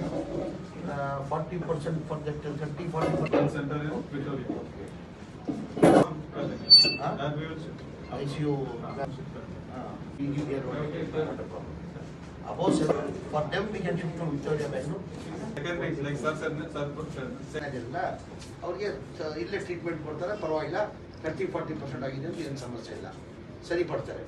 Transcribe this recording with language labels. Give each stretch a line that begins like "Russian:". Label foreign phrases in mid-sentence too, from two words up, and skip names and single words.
English: 40% for that, 30-40%. Center in Victoria. That we will check. ICU. You get about 7. For them we can shift to Victoria, Bangalore. Secondary, like sir said.
Kannada: ಅದೆಲ್ಲ ಅವ್ರಿಗೆ ಇಲ್ಲೇ ಟ್ರೀಟ್ಮೆಂಟ್ ಕೊಡ್ತಾರೆ, ಪರವಾಗಿಲ್ಲ. 30-40% ಆಗಿದೆ ಅಂತ ಏನು ಸಮಸ್ಯೆ ಇಲ್ಲ, ಸರಿಪಡ್ತಾರೆ.